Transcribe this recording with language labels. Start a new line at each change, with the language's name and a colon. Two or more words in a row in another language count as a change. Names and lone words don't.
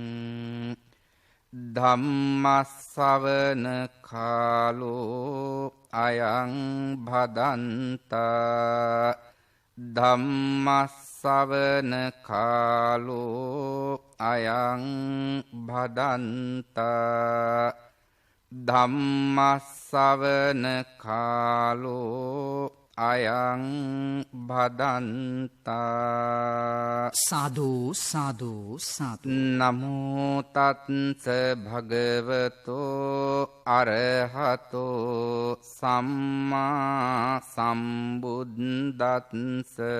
Pali: ධම්මස්සවන කාලෝ අයං භදන්තා ධම්මස්සවන කාලෝ අයං භදන්තා ධම්මස්සවන කාලෝ අයං භදන්තා. සාදු සාදු සාදු. නමෝ තත්ස භගවතෝ අරහතෝ සම්මා සම්බුද්දස්ස.